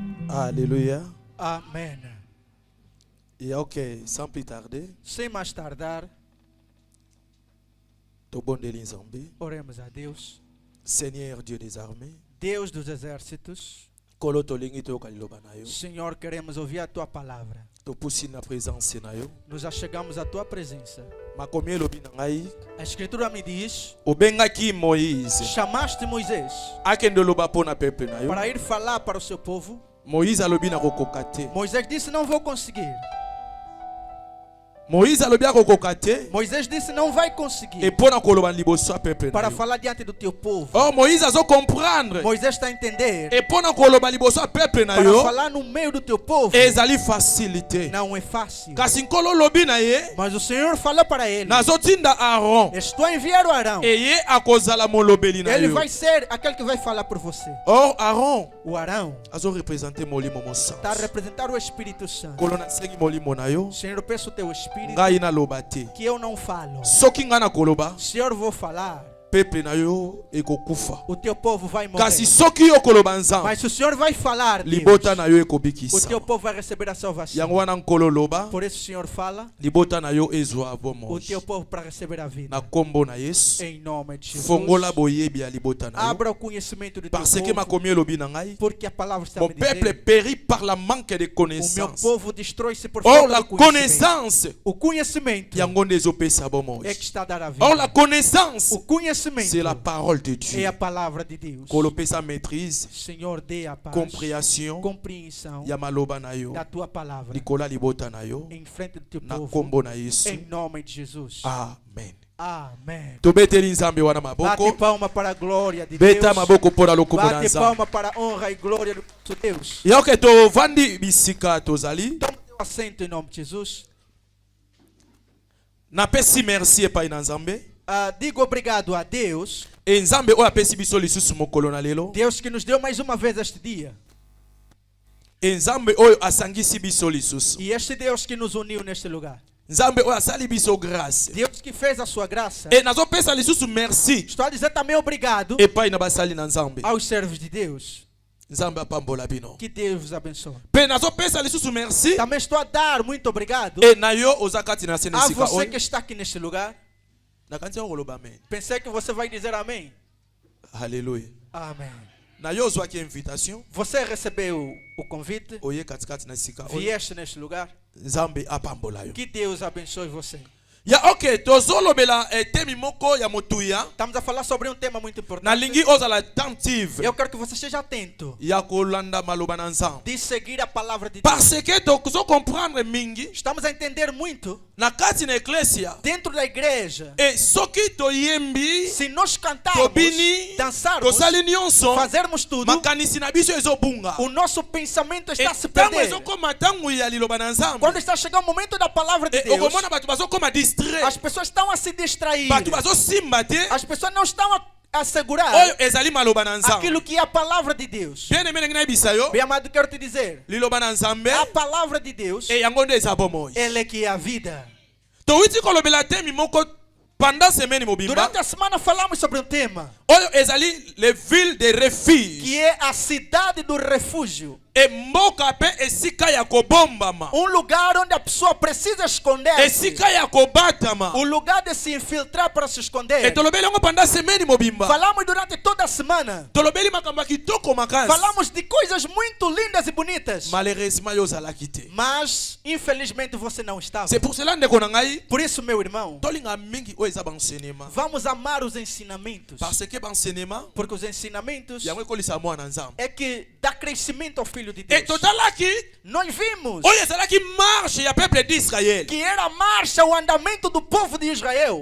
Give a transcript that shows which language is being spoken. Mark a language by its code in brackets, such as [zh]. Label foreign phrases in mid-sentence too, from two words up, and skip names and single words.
[fr] Alléluia. Amen. Et ok, sans plus tarder, [pt] Sem mais tardar, oremos a Deus, [fr] Seigneur Dieu des armées, [pt] Deus dos exércitos. [ln] Kolo tolingi toyoka liloba na yo. [pt] Senhor, queremos ouvir a tua palavra. [ln] Topusi na présence na yo. [pt] Nos achegamos à tua presença. [ln] Makomi elobi na ngai, [pt] A escritura me diz: [ln] obengaki Moïse [pt] chamaste Moisés [ln] akende loba pona peuple na yo. [pt] para ir falar para o seu povo. [ln] Moïse alobi na kokoka te. [pt] Moisés disse: não vou conseguir. [ln] Moïse alobi akokoka te. [pt] Moisés disse: não vai conseguir [ln] Et pona koloba liboso a peuple na [pt] para [ln] yo. [pt] falar diante do teu povo. [ln] Oh, Moïse azo comprendre. [pt] Moisés está a entender [ln] Et pona koloba liboso a peuple na [pt] para [ln] yo. [pt] falar no meio do teu povo [ln] Ezali facilité. [pt] não é fácil. [ln] Kasi nkolo lobi na ye. [pt] Mas o Senhor falou para ele: [ln] Nazotinda Aaron. [pt] estou a enviar o Arão. [ln] Eye akozala molobeli na [pt] Ele [ln] yo. [pt] vai ser aquele que vai falar por você. [fr] Or Aaron [pt] O Arão [ln] azo représenter molimo mo [pt] está a [ln] sens. [pt] representar o Espírito Santo. [ln] Kolo na sengi molimo na yo. [pt] Senhor, eu peço o teu Espírito [ln] Ngai na loba te. [pt] que eu não falo. [ln] Soki nga na koloba, [pt] Senhor, vou falar. [ln] peuple na yo ekokufa. [pt] O teu povo vai morrer. [ln] Kasi soki yo koloba nzambe, [pt] Mas se o Senhor vai falar, Deus, [ln] libota na yo [pt] o [ln] ekobikisa. [pt] teu povo vai receber a salvação. [ln] Yango wana nkolo loba, [pt] Por isso o Senhor fala, [ln] libota na yo ezwa [pt] o [ln] bomoi. [pt] teu povo para receber a vida. [ln] Na kombo na Yesu, [pt] Em nome de Jesus. [ln] fongola boyebi ya libota na yo. [pt] Abra o conhecimento do teu [fr] Parce que [pt] povo. [ln] makomi elobi na ngai, [pt] Porque a palavra está [fr] mon [pt] me [fr] peuple [pt] dizendo: [fr] périt par la manque de [pt] o meu [fr] connaissance. [pt] povo destrói-se por [fr] Or [pt] falta [fr] la [pt] de conhecimento. [fr] connaissance, [pt] O conhecimento [ln] yango nde ezopesa bomoi. [pt] é que está a dar a vida. [fr] Or la connaissance, [pt] O conhecimento [fr] c'est la parole de Dieu. [pt] é a palavra de Deus. [ln] Kolopesa maîtrise, [pt] Senhor, dê a paz, [fr] compréhension, [pt] compreensão [ln] ya maloba na yo. [pt] da tua palavra [ln] Likola libota na yo. [pt] em frente do teu [ln] Na [pt] povo. [ln] kombo na Yesu. [pt] Em nome de Jesus. [ln] Amen. [pt] Amém. [ln] Tobeteli nzambe wana [pt] Bate [ln] maboko. [pt] palma para a glória de [ln] Beta [pt] Deus. [ln] maboko pona lokumu na [pt] Bate [ln] nzambe. [pt] palma para a honra e glória do nosso Deus. [ln] Yoke tovandi bisika tozali. [pt] Toma teu assento em nome de Jesus. [ln] Napesi merci epai na nzambe. [pt] Digo obrigado a Deus. [ln] E nzambe oyo apesi biso lisusu mokolo na lelo. [pt] Deus que nos deu mais uma vez este dia. [ln] E nzambe oyo asangisi biso lisusu. [pt] E este Deus que nos uniu neste lugar. [ln] Nzambe oyo asali biso grâce. [pt] Deus que fez a sua graça. [ln] E nazopesa lisusu merci [pt] Estou a dizer também obrigado [ln] epai na basali na nzambe. [pt] aos servos de Deus. [ln] Nzambe apambola bino. [pt] Que Deus os abençoe. [ln] Pe nazopesa lisusu merci. [pt] Também estou a dar muito obrigado [ln] E na yo ozakati na [pt] a [ln] senesika [pt] você [ln] oyo. [pt] que está aqui neste lugar. [ln] Nakanzi yango koloba amen. [pt] Pensei que você vai dizer amém. [ln] Alléluia. [pt] Amém. [ln] Na yo ozwaki invitation. [pt] Você recebeu o convite. [ln] Oye katikati na sika oyo. [pt] Vieste neste lugar. [ln] Nzambe apambola yo. [pt] Que Deus abençoe você. [ln] Ya ok, tozolobela temi moko ya motuya. [pt] Estamos a falar sobre um tema muito importante. [ln] Nalingi ozala attentive. [pt] Eu quero que você esteja atento [ln] Ya kolanda maloba na nzambe. [pt] de seguir a palavra de Deus. [fr] Parce que [ln] tozo comprendre mingi [pt] Estamos a entender muito [ln] na kati na eklesia. [pt] dentro da igreja. [ln] E soki toyembi, [pt] Se nós cantarmos, [ln] tobini, [pt] dançarmos, [ln] tosali nyonso, [pt] fazermos tudo, [ln] makanisi na biso ezobunga. [pt] o nosso pensamento está a se [ln] Tango [pt] perder. [ln] ezokoma tango ya liloba na nzambe. [pt] Quando está chegando o momento da palavra de [ln] E [pt] Deus, [ln] okomona bato bazokoma distrait. [pt] as pessoas estão a se distrair. [ln] Bato bazosimba te. [pt] As pessoas não estão a segurar [ln] Oyo ezali maloba na nzambe. [pt] aquilo que é a palavra de Deus. [fr] Bien aimé [ln] ngina bisa yo. [pt] Bem amado, quero te dizer, [ln] Liloba na nzambe. [pt] a palavra de Deus, [ln] E yango nde eza bomoi. [pt] ela é que é a vida. [ln] Towiti kolobela temi moko [fr] pendant semaine [ln] mobimba. [pt] Durante a semana falamos sobre um tema [ln] Oyo ezali [fr] les villes de refuge. [pt] que é a cidade do refúgio. [ln] E mboka pe esika ya kobombama. [pt] Um lugar onde a pessoa precisa esconder. [ln] Esika ya kobatama. [pt] Um lugar de se infiltrar para se esconder. [ln] E tolobeli yango [fr] pendant semaine [ln] mobimba. [pt] Falamos durante toda a semana. [ln] Tolobeli makambo ya kitoko makasi. [pt] Falamos de coisas muito lindas e bonitas. [ln] Malheureusement yo ozalaki te. [pt] Mas, infelizmente, você não estava. [fr] C'est pour cela [ln] ndeko na ngai. [pt] Por isso, meu irmão, [ln] Tolinga mingi oyo eza banseignement. [pt] vamos amar os ensinamentos. [fr] Parce que banseignement [pt] Porque os ensinamentos [ln] yango ekolisa mwana nzambe. [pt] é que dá crescimento ao Filho de [ln] E [pt] Deus. [ln] totalaki [pt] Nós vimos [ln] oyo ezalaki marche ya [fr] peuple d'Israël. [pt] que era a marcha, o andamento do povo de Israel.